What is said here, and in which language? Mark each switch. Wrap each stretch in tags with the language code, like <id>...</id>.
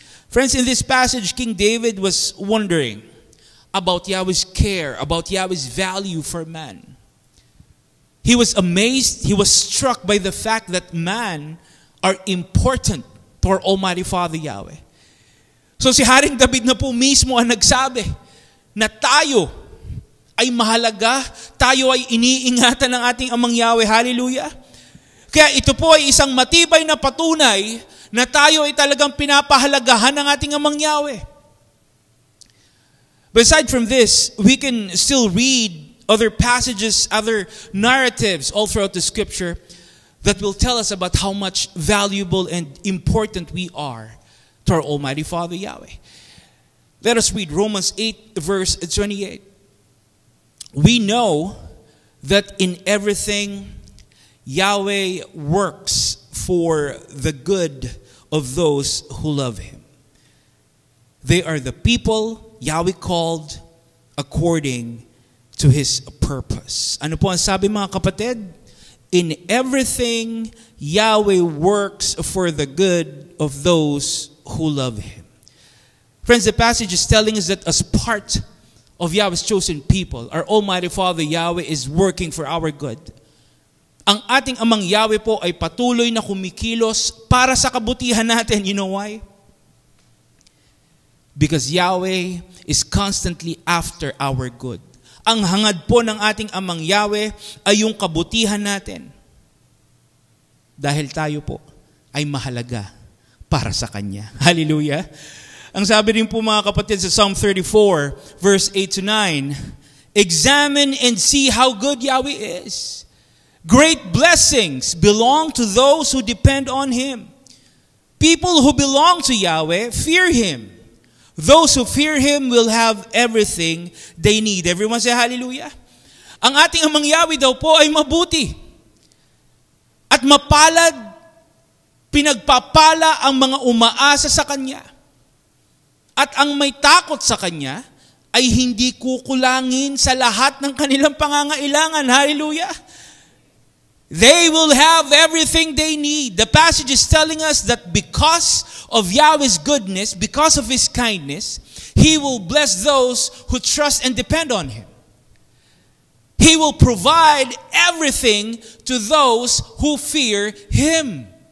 <en>Friends, in this passage, King David was wondering about Yahweh's care, about Yahweh's value for man. He was amazed, he was struck by the fact that man are important to our Almighty Father Yahweh. So</en> <tl>si Haring David na po mismo ang nagsabi na tayo ay mahalaga, tayo ay iniingatan ng ating Amang Yahweh. Hallelujah! Kaya ito po ay isang matibay na patunay na tayo ay talagang pinapahalagahan ng ating Amang Yahweh.</tl> <en>But aside from this, we can still read other passages, other narratives all throughout the scripture that will tell us about how much valuable and important we are to our Almighty Father Yahweh. Let us read Romans 8 verse 28. We know that in everything Yahweh works for the good of those who love Him. They are the people Yahweh called according to His purpose.</en> <tl>Ano po ang sabi mga kapatid?</tl> <en>In everything Yahweh works for the good of those who love Him. Friends, the passage is telling us that as part of Yahweh's chosen people, our Almighty Father Yahweh is working for our good.</en> <tl>Ang ating Amang Yahweh po ay patuloy na kumikilos para sa kabutihan natin.</tl> <en>You know why? Because Yahweh is constantly after our good.</en> <tl>Ang hangad po ng ating Amang Yahweh ay yung kabutihan natin. Dahil tayo po ay mahalaga para sa Kanya. Hallelujah! Ang sabi rin po mga kapatid sa Psalm 34, verse 8 to 9,</tl> <en>examine and see how good Yahweh is. Great blessings belong to those who depend on Him. People who belong to Yahweh fear Him. Those who fear Him will have everything they need. Everyone say hallelujah.</en> <tl>Ang ating Amang Yahweh daw po ay mabuti. At mapalad, pinagpapala ang mga umaasa sa Kanya. At ang may takot sa Kanya ay hindi kukulangin sa lahat ng kanilang pangangailangan. Hallelujah.</tl> <en>They will have everything they need. The passage is telling us that because of Yahweh's goodness, because of His kindness, He will bless those who trust and depend on Him. He will provide everything to those who fear Him.</en>